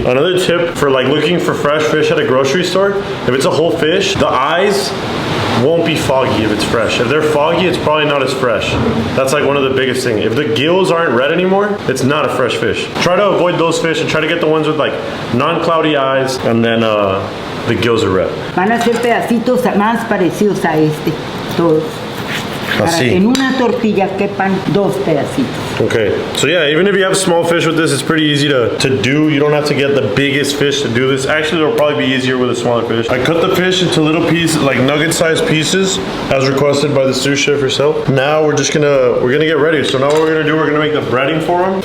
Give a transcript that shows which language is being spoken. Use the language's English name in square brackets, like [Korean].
[English] Another tip for looking for fresh fish at a grocery store, if it's a whole fish, the eyes won't be foggy if it's fresh. If they're foggy, it's probably not as fresh. That's like one of the biggest things. If the gills aren't red anymore, it's not a fresh fish. Try to avoid those fish and try to get the ones with like non-cloudy eyes, and then the gills are red. [Spanish] Van a ser pedacitos más parecidos a este, todos. Para que en una tortilla quepan 2 pedacitos. [English] Okay, so yeah, even if you have small fish with this, it's pretty easy to do. You don't have to get the biggest fish to do this. Actually, it'll probably be easier with a smaller fish. I cut the fish into little pieces, like nugget-sized pieces, as requested by the sous chef herself. Now we're gonna get ready. So now what we're gonna do, we're gonna make the breading for them.